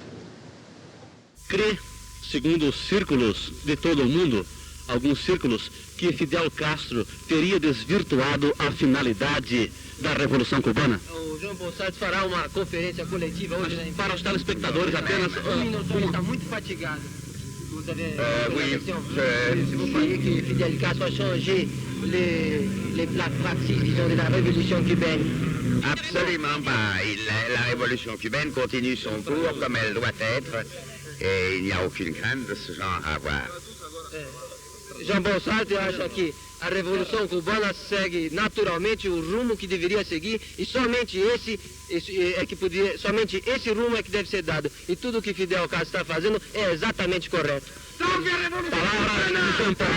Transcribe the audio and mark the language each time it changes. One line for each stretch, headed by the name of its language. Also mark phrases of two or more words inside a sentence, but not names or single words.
Portuguese: Crê, segundo os círculos de todo o mundo, alguns círculos, que Fidel Castro teria desvirtuado a finalidade da Revolução Cubana? O João Bolsonaro fará uma conferência coletiva hoje na para os telespectadores apenas... Um minuto, ele está muito fatigado.
French: Vous avez oui, vous croyez que Fidel Castro a changé les pratiques, disons, de la révolution cubaine? Absolument pas. La révolution cubaine continue son cours comme elle doit être et il n'y a aucune crainte de ce genre à avoir.
Portuguese: João Bolsonaro acha que a Revolução Cubana segue naturalmente o rumo que deveria seguir e somente somente esse rumo é que deve ser dado. E tudo o que Fidel Castro está fazendo é exatamente correto. Salve a Revolução!